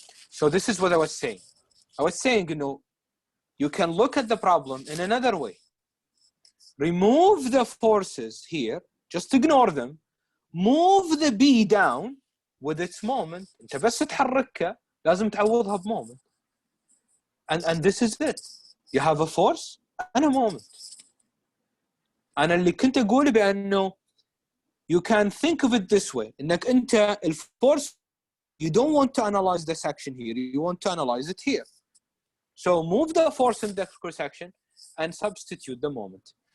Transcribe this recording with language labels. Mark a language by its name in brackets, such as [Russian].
[English] So this is what I was saying. I was saying, you know, you can look at the problem in another way. Remove the forces here, just ignore them. Move the B down with its moment. [Arabic] انت بس تحركها لازم تعوضها بmoment. [English] And this is it. You have a force and a moment. [Arabic] أنا اللي كنت أقول بأنه [English] you can think of it this way. [Arabic] إنك أنت الفورس [English] you don't want to analyze the section here. You want to analyze it here. So move the force in the cross section and substitute the moment.